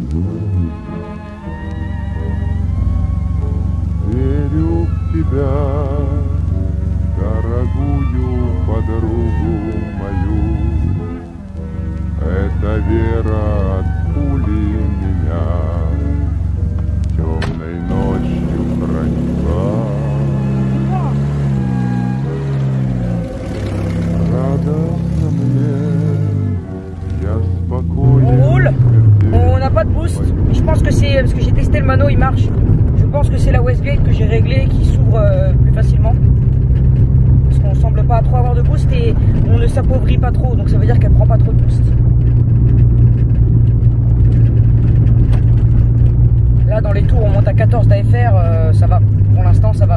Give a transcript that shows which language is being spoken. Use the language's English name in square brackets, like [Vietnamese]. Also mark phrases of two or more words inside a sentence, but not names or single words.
[Russian] Верю в тебя, дорогую подругу мою, эта вера от пули меня темной ночью хранила. Радостно мне, я спокоен. [French] On roule, on n'a pas de boost. Je pense que c'est parce que j'ai testé le mano, il marche. Je pense que c'est la Westgate que j'ai réglée qui s'ouvre plus facilement. Parce qu'on semble pas trop avoir de boost et on ne s'appauvrit pas trop, donc ça veut dire qu'elle prend pas trop de boost. Là dans les tours on monte à 14 d'AFR, ça va, pour l'instant ça va.